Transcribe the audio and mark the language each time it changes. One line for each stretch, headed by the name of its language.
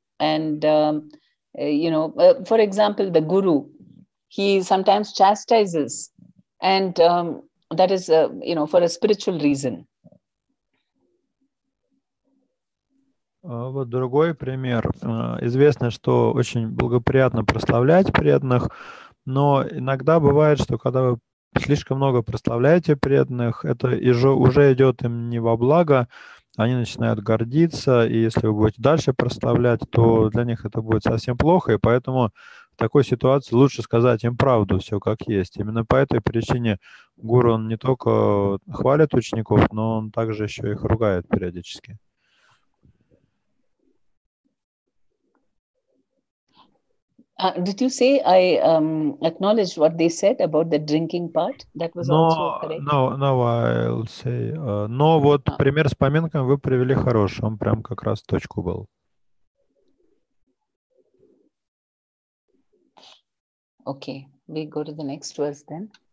English: And, for example, the guru, he sometimes chastises, and that is, for a spiritual reason.
Russian: Вот другой пример. Известно, что очень благоприятно прославлять преданных, но иногда бывает, что когда вы слишком много прославляете преданных, это уже идет им не во благо, они начинают гордиться, и если вы будете дальше прославлять, то для них это будет совсем плохо, и поэтому в такой ситуации лучше сказать им правду, все как есть. Именно по этой причине гуру, он не только хвалит учеников, но он также еще их ругает периодически.
English: Did you say I acknowledged what they said about the drinking part? That was also correct. No, I'll say.
Russian: Но вот пример с поминками вы привели хороший, он прям как раз в точку был.
English: Okay, we go to the next verse then.